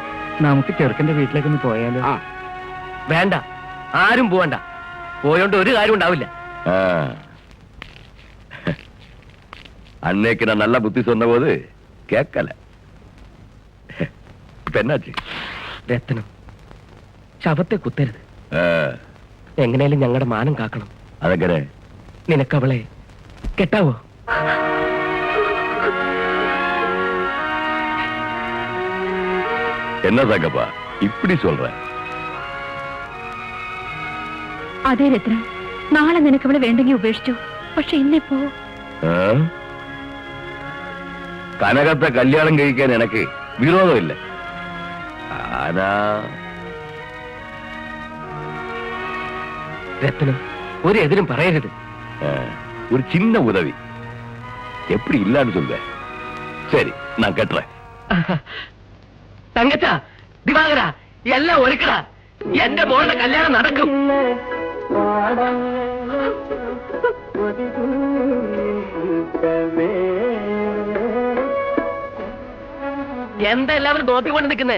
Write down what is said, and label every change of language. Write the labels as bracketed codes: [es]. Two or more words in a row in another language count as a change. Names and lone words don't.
[ml] നമുക്ക് ചെറുക്കന്റെ വീട്ടിലേക്കൊന്ന് പോയാലോ? ആ വേണ്ട, ആരും പോവണ്ട. പോയോണ്ട് ഒരു കാര്യം ഉണ്ടാവില്ല. [ta] அன்னைக்கு நான் நல்ல புத்தி சொன்ன போது கேட்கல. இப்ப என்னாச்சு? [ml] രത്നം, ശവത്തെ കുത്തരുത്. എങ്ങനെയാലും ഞങ്ങളുടെ മാനം കാക്കണം. അതെങ്ങനെ? നിനക്കവളെ കെട്ടാവോ? [ta] என்ன தங்கப்பா இப்படி சொல்ற? [ml] അതെ രത്ന, നാളെ നിനക്ക് അവളെ വേണ്ടെങ്കിൽ ഉപേക്ഷിച്ചു. പക്ഷെ ഇന്നിപ്പോ കനകത്തെ കല്യാണം കഴിക്കാൻ എനിക്ക് വിരോധമില്ല. [ta] ആനാ [ml] രത്നം, ഒരു എതിരും പറയരുത്. [ta] ஒரு சின்ன உதவி. எப்படி இல்லன்னு சொல்ற? சரி, நான் கட்டுறேன். [ml] തങ്കച്ച, ദിവാകര, എല്ലാം ഒരുക്കട. എന്റെ മോളുടെ കല്യാണം നടക്കും. എന്താ എല്ലാവരും നോക്കിക്കൊണ്ട് നിൽക്കുന്നേ?